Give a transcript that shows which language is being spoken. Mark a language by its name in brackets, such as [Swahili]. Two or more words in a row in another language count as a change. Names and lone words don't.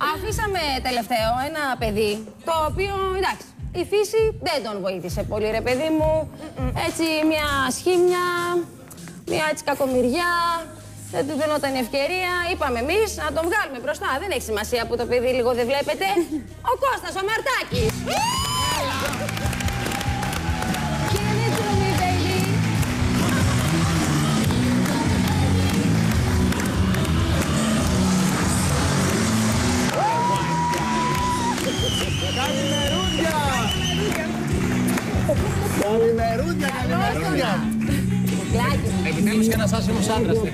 [Greek] Αφήσαμε τελευταίο ένα παιδί, το οποίο, εντάξει, η φύση δεν τον βοήθησε πολύ, ρε παιδί μου. Έτσι, μια σχήμια, μια έτσι κακομοιριά. Δεν του δίνονταν ευκαιρία. Είπαμε εμείς να τον βγάλουμε μπροστά. Δεν έχει σημασία που το παιδί λίγο δεν βλέπετε. Ο Κώστας, ο Μαρτάκης. [English] Give it to me, baby. [Greek] Καλημερούδια, καλημερούδια. Επιτέλους και ένας άσχημος άντρας.